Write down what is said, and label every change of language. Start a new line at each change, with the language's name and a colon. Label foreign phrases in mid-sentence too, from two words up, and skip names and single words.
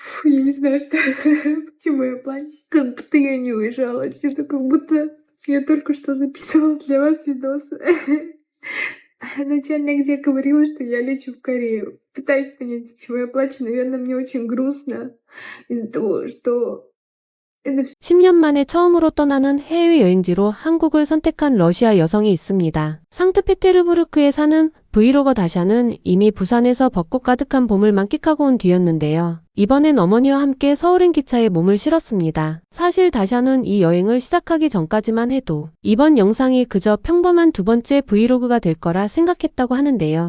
Russian: Я не знаю, что почему я плачу. Как будто я не уезжала отсюда, как будто я только что записывала для вас видос. Начальник где говорила, что я лечу в Корею. Пытаюсь понять, почему я плачу. Наверное, мне очень грустно из-за того, что это всё
Korean: 10년 만에 처음으로 떠나는 해외여행지로 한국을 선택한 러시아 여성이 있습니다. 상트페테르부르크에 사는 브이로거 다샤는 이미 부산에서 벚꽃 가득한 봄을 만끽하고 온 뒤였는데요. 이번엔 어머니와 함께 서울행 기차에 몸을 실었습니다. 사실 다샤는 이 여행을 시작하기 전까지만 해도 이번 영상이 그저 평범한 두 번째 브이로그가 될 거라 생각했다고 하는데요.